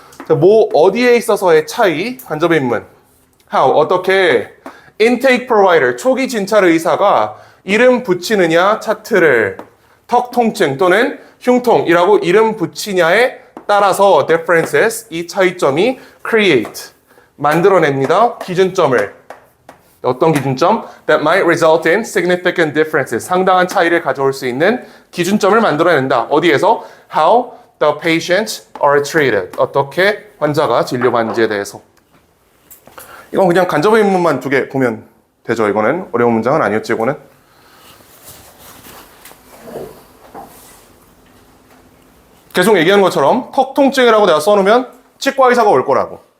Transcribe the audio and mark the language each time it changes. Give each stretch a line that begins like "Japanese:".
Korean: 자, 뭐 어디에 있어서의 차이, 간접의 인문. how, 어떻게 intake provider, 초기 진찰 의사가 이름 붙이느냐 차트를 턱 통증 또는 흉통이라고 이름 붙이냐에 따라서 differences, 이 차이점이 create, 만들어냅니다. 기준점을. 어떤 기준점?
English: That might result in significant differences.
Korean: 상당한 차이를 가져올 수 있는 기준점을 만들어낸다. 어디에서?
English: How the patients are treated.
Korean: 어떻게 환자가 진료받는지에 대해서. 이건 그냥 간접의 인문만 2개 보면 되죠. 이거는 어려운 문장은 아니었지, 이거는. 계속 얘기하는 것처럼 턱 통증이라고 내가 써놓으면 치과 의사가 올 거라고.